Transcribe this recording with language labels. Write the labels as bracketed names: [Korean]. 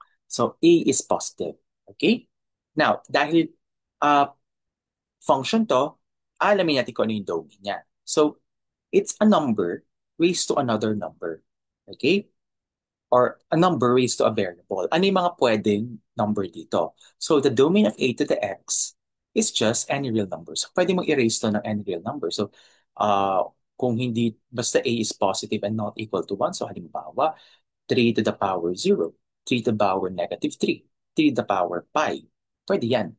[English] So, A is positive. Okay? [Filipino] Now, dahil uh, function to, alamin natin kung ano yung domain niya. [English] So, it's a number raised to another number. Okay? Or a number raised to a variable. [Filipino] Ano yung mga pwedeng number dito? [English] So, the domain of A to the X is just any real number. So, [Filipino] pwede mong [English] erase to ng any real number. So, [Filipino] kung hindi, basta [English] A is positive and not equal to 1. So, halimbawa, 3 to the power 0, 3 to the power negative 3, 3 to the power pi. [Filipino] Pwede yan.